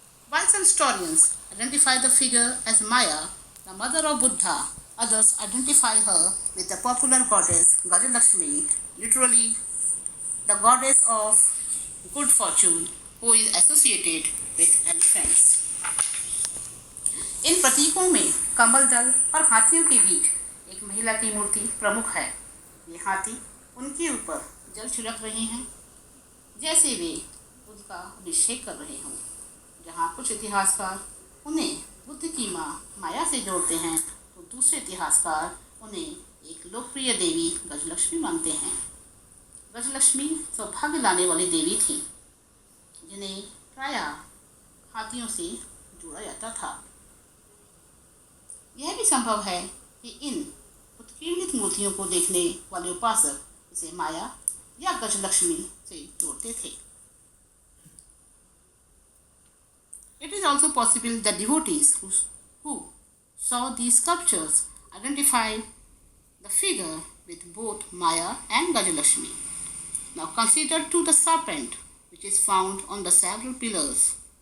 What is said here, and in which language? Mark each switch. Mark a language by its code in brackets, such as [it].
[en] While some historians identify the figure as Maya, the mother of Buddha, others identify her with the popular goddess Gajalakshmi, literally the goddess of good fortune, who is associated with elephants. [hi] इन प्रतीकों में कमल दल और हाथियों के बीच एक महिला की मूर्ति प्रमुख है। ये हाथी उनके ऊपर जल छिड़क रहे हैं जैसे वे उसका अभिषेक कर रहे हों। जहाँ कुछ इतिहासकार उन्हें बुद्ध की माँ माया से जोड़ते हैं तो दूसरे इतिहासकार उन्हें एक लोकप्रिय देवी गजलक्ष्मी मानते हैं। गजलक्ष्मी सौभाग्य लाने वाली देवी थी जिन्हें प्रायः हाथियों से जोड़ा जाता था। यह भी संभव है कि इन उत्कीर्णित मूर्तियों को देखने वाले उपासक इसे माया या गजलक्ष्मी से जोड़ते थे। [en] It is also possible that devotees who saw these sculptures identified the figure with both Maya and Gajalakshmi. Now consider too the serpent which is found on the several pillars.